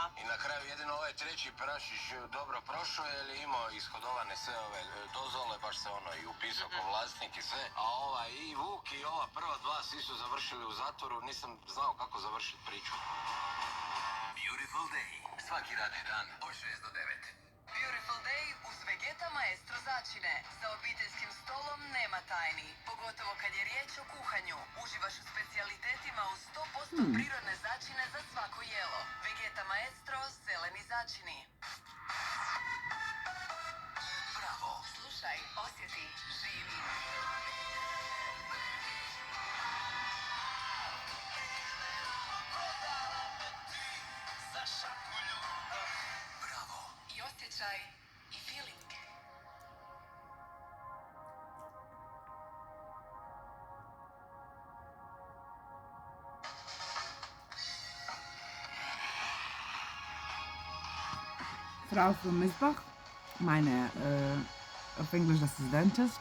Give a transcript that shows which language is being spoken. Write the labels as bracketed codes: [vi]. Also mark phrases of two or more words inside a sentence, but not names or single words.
[hr] I na kraju jedino ovaj treći prašić dobro prošao jer je imao ishodovane sve ove dozvole, baš se ono i upisao ko vlasnik i sve. A ovaj i Vuk i ova prva dva svi su završili u zatvoru, nisam znao kako završiti priču. Beautiful Day, svaki radni dan od 6 do 9. Beautiful Day uz Vegeta Maestro začine. Za obiteljskim stolom nema tajni, pogotovo kad je riječ o kuhanju. Uživaš u specijalitetima uz 100% prirodne začine za svako jelo. Vegeta Maestro, zeleni začini. Bravo. Slušaj, osjeti, živi. Bravo. I osjećaj i feeling. [de] Frau vom Misbach, meine auf Englisch das ist Dentist.